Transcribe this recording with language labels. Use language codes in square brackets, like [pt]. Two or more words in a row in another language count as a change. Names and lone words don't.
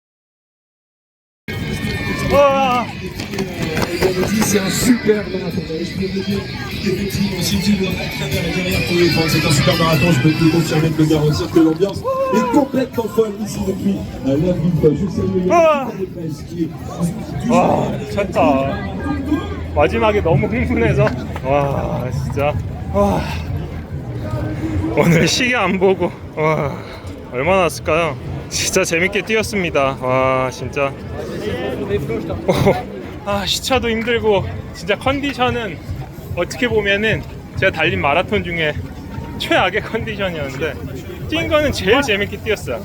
[ko] 와. [fr] Effectivement, si tu dois pas faire derrière pour les prendre, c'est un super marathon, je peux te confirmer de te garantir que l'ambiance est complètement folle ici depuis la ville. Je salue les presse qui est [ko] 와 미쳤다. 마지막에 너무 흥분해서 와 진짜 와 오늘 시계 안 보고 와 얼마나 왔을까요? 진짜 재밌게 뛰었습니다. 와 진짜 아 시차도 힘들고 진짜 컨디션은 어떻게 보면은 제가 달린 마라톤 중에 최악의 컨디션이었는데 뛴 거는 제일 재밌게 뛰었어요.